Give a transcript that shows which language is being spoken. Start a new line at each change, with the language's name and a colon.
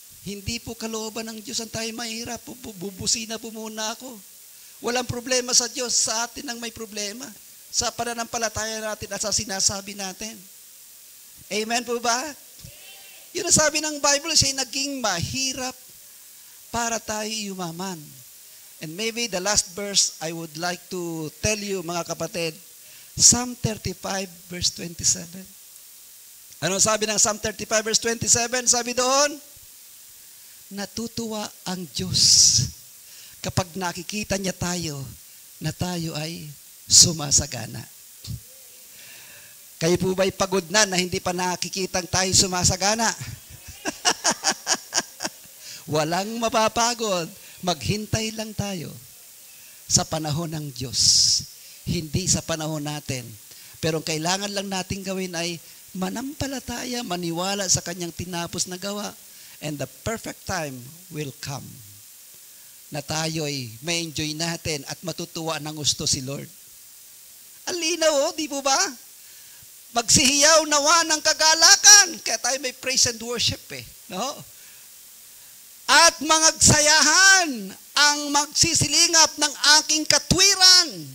Filipino: Hindi po kalooban ng Diyos ang tayo mahirap. Bubusina po muna ako. Walang problema sa Diyos, sa atin ang may problema. Sa pananampalataya natin at sa sinasabi natin. Amen po ba? Yun ang sabi ng Bible, siya naging mahirap para tayo yumaman.
English: And maybe the last verse I would like to tell you,
Filipino: mga kapatid,
English: Psalm 35 verse 27.
Filipino: Ano sabi ng Psalm 35 verse 27? Sabi doon, natutuwa ang Diyos kapag nakikita niya tayo na tayo ay sumasagana. Kayo po ba'y pagod na hindi pa nakikitang tayo sumasagana? Walang mapapagod. Maghintay lang tayo sa panahon ng Diyos. Hindi sa panahon natin. Pero ang kailangan lang natin gawin ay manampalataya, maniwala sa kanyang tinapos na gawa.
English: And the perfect time will come
Filipino: na tayo ay may enjoy natin at matutuwa ng gusto si Lord. Ang linaw, di po ba? Magsihiyaw nawa ng kagalakan. Kaya tayo may
English: praise and worship
Filipino: no? At mangagsayahan ang magsisilingap ng aking katwiran.